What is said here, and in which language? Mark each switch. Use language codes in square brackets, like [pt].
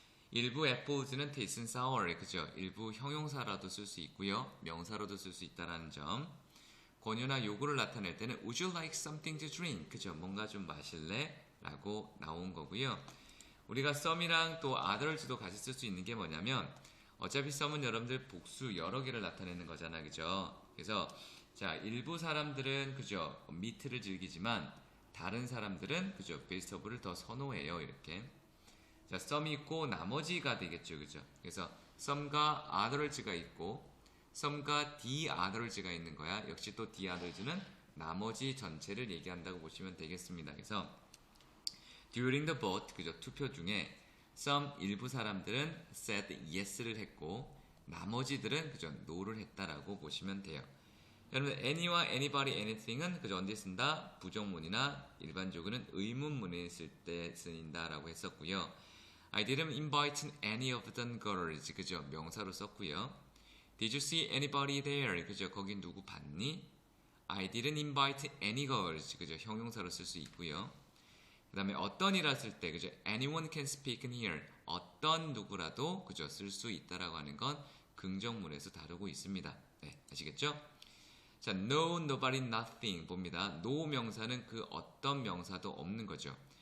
[en] 일부 apples는 taste sour. [ko] 그죠? 일부 형용사라도 쓸 수 있고요. 명사로도 쓸 수 있다는 점. 권유나 요구를 나타낼 때는 [en] Would you like something to drink? [ko] 그죠? 뭔가 좀 마실래? 라고 나온 거고요. 우리가 some이랑 또 others도 같이 쓸 수 있는 게 뭐냐면 어차피 some은 여러분들 복수 여러 개를 나타내는 거잖아. 그죠? 그래서 자, 일부 사람들은 그죠? meat를 즐기지만 다른 사람들은 그죠? vegetable을 더 선호해요. 이렇게. 자, some이 있고 나머지가 되겠죠. 그죠? 그래서 some과 others가 있고 some과 the others가 있는 거야. 역시 또 the others는 나머지 전체를 얘기한다고 보시면 되겠습니다. [en] 그래서 during the vote, 그죠? [ko] 투표 중에 some 일부 사람들은 [en] said yes [ko] 를 했고 나머지들은 그죠? no를 했다라고 보시면 돼요. 여러분 any와 anybody, anything은 그죠? 언제 쓴다? 부정문이나 일반적으로는 의문문에 쓸 때 쓰인다라고 했었고요. [en] I didn't invite any of the girls. [ko] 그죠? 명사로 썼고요. [en] Did you see anybody there? [ko] 그죠? 거기 누구 봤니? [en] I didn't invite any girls. [ko] 그죠? 형용사로 쓸 수 있고요. 그 다음에 어떤이라 쓸 때, 그죠? [en] Anyone can speak in here. [ko] 어떤 누구라도, 그죠? 쓸 수 있다라고 하는 건 긍정문에서 다루고 있습니다. 네, 아시겠죠? 자, no, nobody, nothing 봅니다. no 명사는 그 어떤 명사도 없는 거죠.